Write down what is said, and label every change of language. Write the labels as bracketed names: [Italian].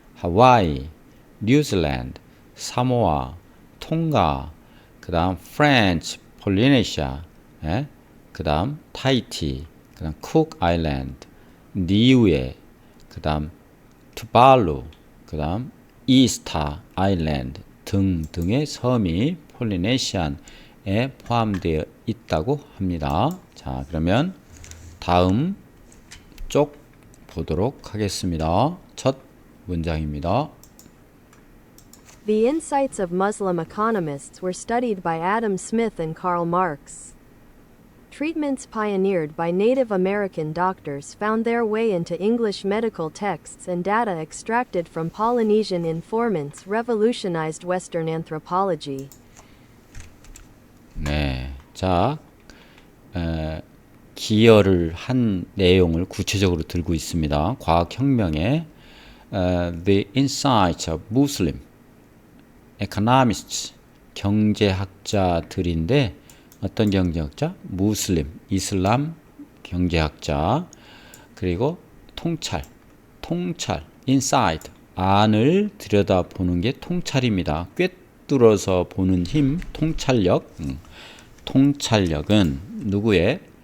[Korean] 하와이, 뉴질랜드, 사모아, 통가, 그 다음 프렌치 폴리네시아, 그 다음 타이티, 그 다음 쿡 아일랜드, 니우에, 그 다음 투발루, 그 다음 이스타 아일랜드 등등의 섬이 폴리네시안에 포함되어 있다고 합니다. 자, 그러면 다음 쪽 보도록 하겠습니다. 첫 문장입니다. [English] The insights of Muslim economists were studied by Adam Smith and Karl Marx. Treatments pioneered by Native American doctors found their way into English medical texts, and data extracted from Polynesian informants revolutionized Western anthropology. [Korean] 네, 자, 기여를 한 내용을 구체적으로 들고 있습니다. 과학혁명에 [English] The insights of Muslim economists, [Korean] 경제학자들인데 어떤 경제학자? 무슬림, 이슬람 경제학자. 그리고 통찰, insight, 안을 들여다보는 게 통찰입니다. 꿰뚫어서 보는 힘, 통찰력. 통찰력은 누구의?